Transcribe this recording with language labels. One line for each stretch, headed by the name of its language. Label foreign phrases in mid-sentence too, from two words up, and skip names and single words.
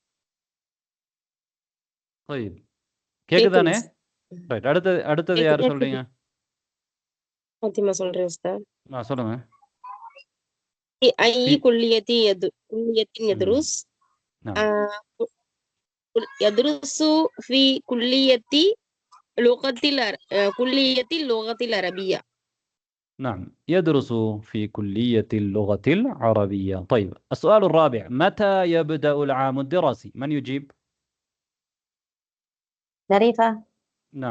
Tamil: கேக்குதானே ரைட் அடுத்தது யார் சொல்றீங்க ஃபாத்திமா சொல்றேன் உஸ்தாத் சொல்லுங்க
Arabic: أي كليةِ كليةٍ يدرس يدرسُ في كليةِ كلية اللغة العربية. نعم يدرس في كلية اللغة العربية. طيب السؤال الرابع متى يبدأ العام الدراسي؟ من يجيب؟ ظريفة. نعم